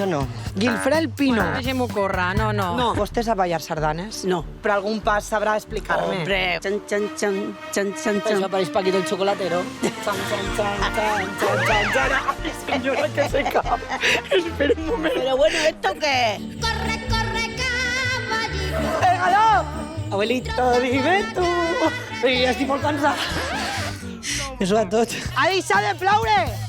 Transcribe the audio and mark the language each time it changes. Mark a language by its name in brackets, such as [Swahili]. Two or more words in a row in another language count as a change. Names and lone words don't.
[Catalan] Jo no. Guilfred Pino. Deixem-ho córrer, no. No. Vostè sap ballar sardanes? No. Però algun pas sabrà explicar-me. [Spanish] Hombre, chan. [Catalan] Això pareix Paquito el chocolatero. Señora, que se cap. Espera un moment. [Spanish] Pero bueno, ¿esto qué? Corre, caballito. ¡Pégalo! Abuelito, dime tú. [Catalan] Però ja estic molt cansada. Això és tot. Ha deixat de ploure!